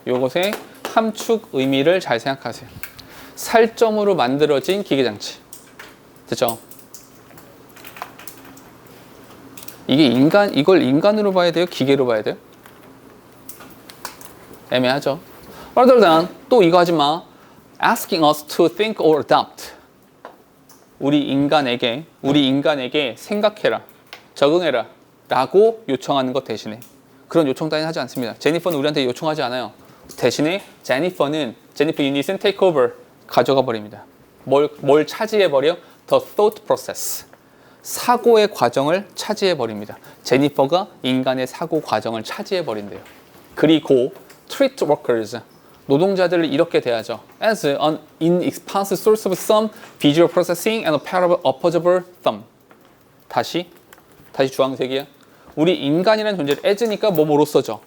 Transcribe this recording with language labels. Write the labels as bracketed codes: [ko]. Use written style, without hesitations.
[ko] 요것의 함축 의미를 잘 생각하세요. 살점으로 만들어진 기계장치. 됐죠? 이게 이걸 인간으로 봐야 돼요? 기계로 봐야 돼요? 애매하죠? [en] Rather than, [ko] 또 이거 하지 마. [en] Asking us to think or adopt. [ko] 우리 인간에게 생각해라, 적응해라 라고 요청하는 것 대신에 그런 요청 따위는 하지 않습니다. 제니퍼는 우리한테 요청하지 않아요. 대신에 제니퍼 유닛은 [en] take over, [ko] 가져가 버립니다. 뭘 차지해 버려? [en] The thought process. [ko] 사고의 과정을 차지해 버립니다. 제니퍼가 인간의 사고 과정을 차지해 버린대요. 그리고 [en] treat workers, [ko] 노동자들을 이렇게 대하죠. [en] As an inexpensive source of some visual processing and a pair of opposable thumb. [ko] 다시 주황색이야. 우리 인간이라는 존재를 as니까 뭐로써죠.